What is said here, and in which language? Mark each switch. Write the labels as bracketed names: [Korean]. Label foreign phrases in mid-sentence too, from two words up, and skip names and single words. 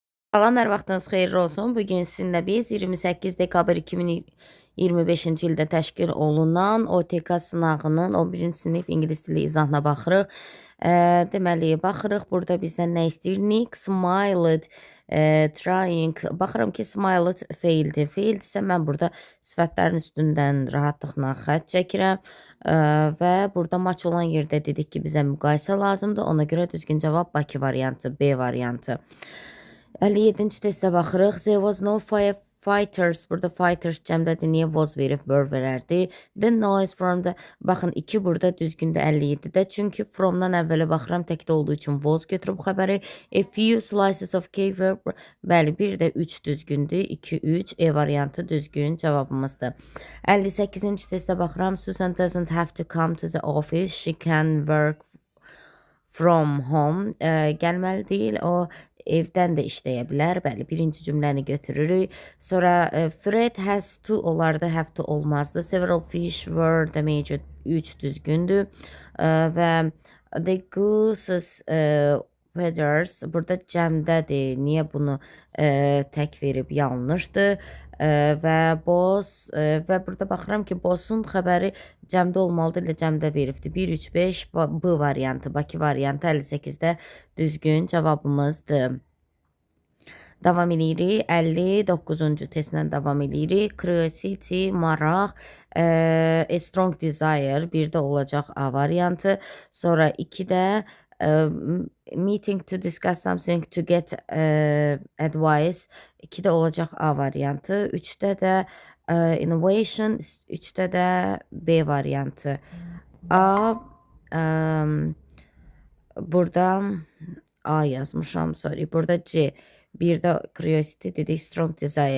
[Azerbaijani] Salam, hər vaxtınız xeyirli olsun. Bugün sizinlə biz 28 dekabr 2025-ci ildə təşkil olunan OTK sınağının 11-ci sinif ingilis dili izahına baxırıq. Deməli, baxırıq burada bizdən nə istəyir? [English] Nick smiled, trying. [Azerbaijani] Baxıram ki, smiled feildir. Feildirsə mən burada sifətlərin üstündən rahatlıqla xətt çəkirəm. Və burada maç olan yerdə dedik ki, bizə müqayisə lazımdır. Ona görə düzgün cavab Bakı variantı, B variantı. 57-ci testə baxırıq. [English] There was no firefighters. [Azerbaijani] Burada fighters cəmdədir. Niyə was verib were verərdi? [English] The noise from the... [Azerbaijani] Baxın, 2 burada düzgündür 57-də. Çünki fromdan əvvələ baxıram, təkdə olduğu üçün was götürüb xəbəri. [English] A few slices of cake were... [Azerbaijani] Bəli, bir də 3 düzgündür. 2, 3. E variantı düzgün cavabımızdır. 58-ci testə baxıram. [English] Susan doesn't have to come to the office. She can work from home. [Azerbaijani] Gəlməli deyil. O evdən də işləyə bilər. Bəli, birinci cümləni götürürük. Sonra Fred [English] has to [Azerbaijani] olardı, [English] have to [Azerbaijani] olmazdı. [English] Several fish were [Azerbaijani] deməyici 3 düzgündür. Və [English] the goose's feathers [Azerbaijani] burada cəmdədir. Niyə bunu tək verib yanlışdır? Və boss və burada baxıram ki, boss'un xəbəri cəmdə olmalıdır, ilə cəmdə veribdir. 1, 3, 5 B variantı, Bakı variantı 58-də düzgün cavabımızdır. Davam edirik. 59-cu testlə davam edirik. Curiosity, maraq, [English] a strong desire, [Azerbaijani] 1-də olacaq A variantı. Sonra 2-də [English] meeting to discuss something to get advice, [Azerbaijani] 2-də olacaq A variantı. 3-də də innovation, 3-də də B variantı. A, burada A yazmışam, sorry. Burada C. 1-də curiosity dedik, [English] strong desire.